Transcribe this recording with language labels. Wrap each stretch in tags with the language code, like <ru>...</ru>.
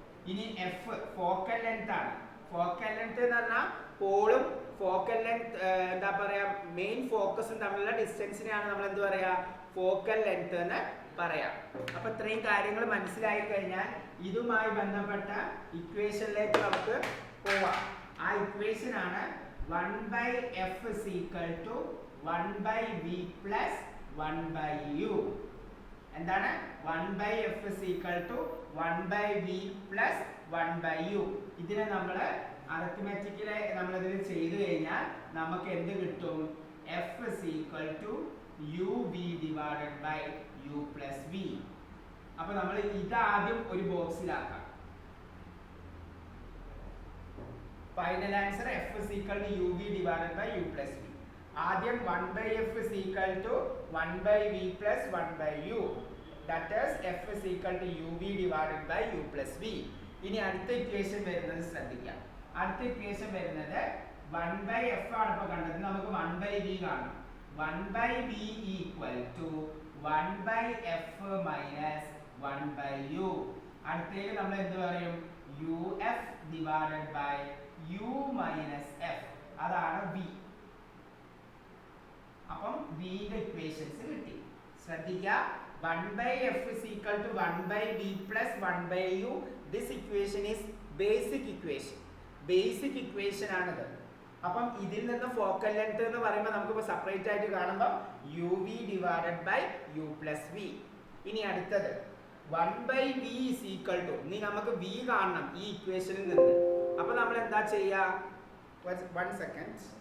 <ml>ഇനി f focal length ആണ്. Focal length എന്ന് പറഞ്ഞാൽ പോളും ഫോക്കൽ ലെങ്ത് എന്താ പറയാ, മെയിൻ ഫോക്കസും തമ്മിലുള്ള ഡിസ്റ്റൻസിനെയാണ് നമ്മൾ എന്ത് പറയാ, ഫോക്കൽ ലെങ്ത് എന്ന് പറയാം. അപ്പൊ ഇത്രയും കാര്യങ്ങൾ മനസ്സിലായി കഴിഞ്ഞാൽ ഇതുമായി ബന്ധപ്പെട്ട ഇക്വേഷനിലേക്ക് നമുക്ക് പോവാം. ആ ഇക്വേഷൻ ആണ്</ml> <en>1/f is equal to 1/v plus 1/u.</en> <ml>എന്താണ്</ml> <en>1/f is equal to 1/v plus 1/u.</en> <ml>ഇതിനെ നമ്മൾ അരിത്മെറ്റിക്കലി നമ്മളിതിൽ ചെയ്തു കഴിഞ്ഞാൽ നമുക്ക് എന്ത് കിട്ടും,</ml> <en>f is equal to uv divided by u plus v.</en> <ml>അപ്പൊ നമ്മൾ ഇതാദ്യം ഒരു ബോക്സിലാക്കാം.</ml> <en>Final answer f is equal to uv divided by u plus v. ആദ്യം 1/f is equal to 1/v plus 1/u. That is f is equal to uv divided by u plus v.</en> <ml>ഇനി അടുത്ത equation വരുന്നത് ശ്രദ്ധിക്കാം. അടുത്ത equation വരുന്നത് 1/f ആണ്. ഇപ്പോൾ കണ്ടത് നമുക്ക് 1/v കാണണം.</ml> <en>1/v equal to 1/f minus 1/u.</en> <ml>അടുത്തതിൽ നമ്മൾ എന്ത് പറയും,</ml> <en>uf divided by u minus f.</en> <ml>അതാണ് v. അപ്പം v ന്റെ ഇക്വേഷൻസ് കിട്ടി. ശ്രദ്ധിക്കുക,</ml> <en>1/f is equal to 1/v plus 1/u. This equation is basic equation. Basic equation ആണിത്.</en> <ml>അപ്പം ഇതിൽ നിന്ന് ഫോക്കൽ ലെങ്ത് എന്ന് പറയുമ്പോൾ നമുക്ക് സെപ്പറേറ്റ് ആയിട്ട് കാണുമ്പോൾ</ml> <en>uv divided by u plus v.</en> <ml>ഇനി അടുത്തത്</ml> <en>1/v is equal to,</en> <ml>ഇനി നമുക്ക് v കാണണം ഈ ഇക്വേഷനിൽ നിന്ന്. അപ്പൊ നമ്മൾ എന്താ ചെയ്യുക, 1 second.</ml>